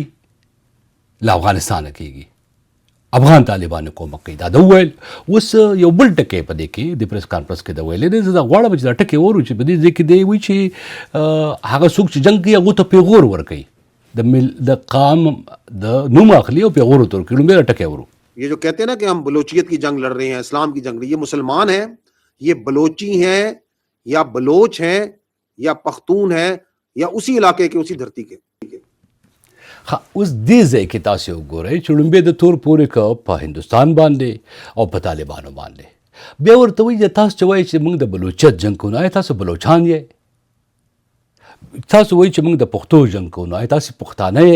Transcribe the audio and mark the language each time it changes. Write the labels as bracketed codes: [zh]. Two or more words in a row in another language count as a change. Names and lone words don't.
[ps] له افغانستانه کېږي. افغان طالبانو کومک کوي. دا وویل. اوس یو بل ټکی په دې کې د پریس کانفرنس کې دا ویلی دی. زه دا غواړم چې دا ټکی واورو چې په دې ځای کې دی وایي چې هغه څوک چې جنګ کوي هغو ته پیغور ورکوي. د قام د نوم اخلي او پیغور ورته ورکوي. لومړی دا ټکی واورو. [ur] یہ جو کہتے ہیں نا کہ ہم بلوچیت کی جنگ لڑ رہے ہیں، اسلام کی جنگ، یہ مسلمان ہیں، یہ بلوچی ہیں یا بلوچ ہیں یا پختون ہیں یا اسی علاقے کے اسی دھرتی کے. [ps] اوس دې ځای کې تاسو وګورئ چې لومبی د تور پورې که په هندوستان باندې او په طالبانو باندې. بیا ورته وایي چې تاسو چې وایي چې موږ د بلوچیت جنګ کوو، نو آیا تاسو بلوچان یې؟ تاسو وایي چې موږ د پښتو جنګ کوو، نو آیا تاسو پښتانه یې؟